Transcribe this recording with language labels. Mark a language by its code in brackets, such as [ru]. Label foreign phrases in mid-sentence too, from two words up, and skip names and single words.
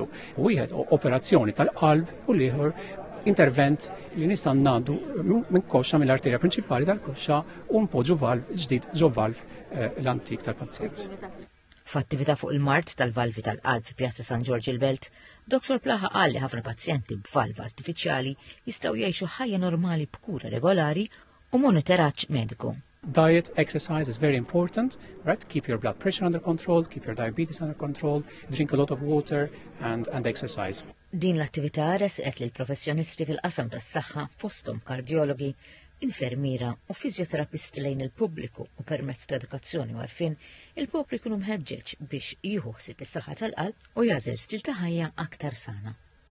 [mt] Wieħed operazzjoni tal-qalb u l-ieħor intervent li nista' ngħaddu minn koxxa mill-arterja prinċipali tal-koxxa u npoġġu valv ġdid ġo valv l-antik tal-pazjent. F'attività fuq il-mart tal-valvi tal-qalb fi Pjazza San Giorgio il-Belt, Dr. Plaha qal li ħafna pazjenti b'valv artifiċjali jistgħu jgħixu ħajja normali b'kura regolari u monitoraġġ mediku. [en] Diet, exercise is very important, right? Keep your blood pressure under control, keep your diabetes under control, drink a lot of water and exercise. [mt] Din l-attività resqet lil professjonisti fil-qasam tas-saħħa fosthom kardjologi, infermiera u fiżjoterapisti lejn il-pubbliku u permezz ta' edukazzjoni u għarfien il-pubbliku mħeġġeġ biex jieħu ħsieb is-saħħa tal-qalb u jażel stil ta' ħajja aktar sana.